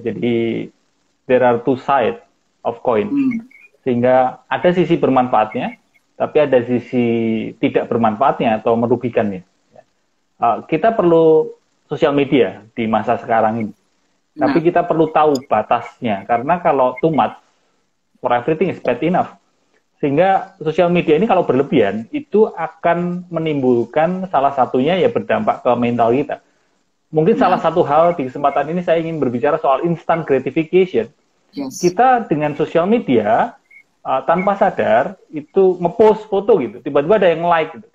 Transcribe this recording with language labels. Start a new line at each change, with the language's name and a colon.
Indonesian: Jadi
English: there are two sides of coin.
Indonesian: Sehingga ada sisi bermanfaatnya, tapi ada sisi tidak bermanfaatnya atau merugikannya. Kita perlu sosial media di masa sekarang ini. Tapi kita perlu tahu batasnya. Karena kalau
English: too much, for everything is bad enough.
Indonesian: Sehingga sosial media ini kalau berlebihan, itu akan menimbulkan salah satunya ya berdampak ke mental kita. Mungkin salah satu hal di kesempatan ini saya ingin berbicara soal instant gratification. Kita dengan sosial media, tanpa sadar itu ngepost foto gitu, tiba-tiba ada yang like gitu.